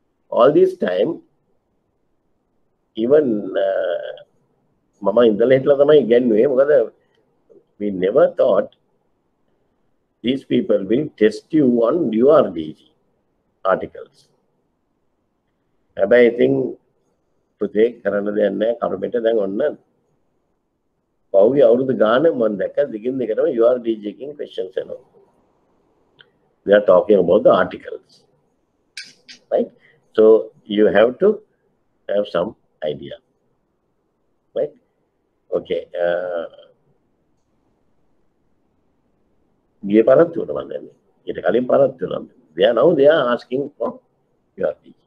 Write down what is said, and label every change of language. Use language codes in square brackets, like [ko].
[en] All this time, even [si] Mama ඉඳලා හිටලා තමයි ඉගෙනුවේ. [en] මොකද we never thought these people will test you on URDG articles. [si] හැබැයි ඉතින් පුතේ කරන්න දෙයක් නැහැ. කරුමෙට දැන් ඔන්න පහුගිය අවුරුදු ගාන මම දැක්ක දිගින් දිගටම URDG එකකින් questions එනවා. [en] They are talking about the articles. Right? So you have to have some idea, right? Okay. [si] ගිය පාරත් වුණා මම දන්නේ. ඊට කලින් පාරත් වුණා. [en] They are asking for URP.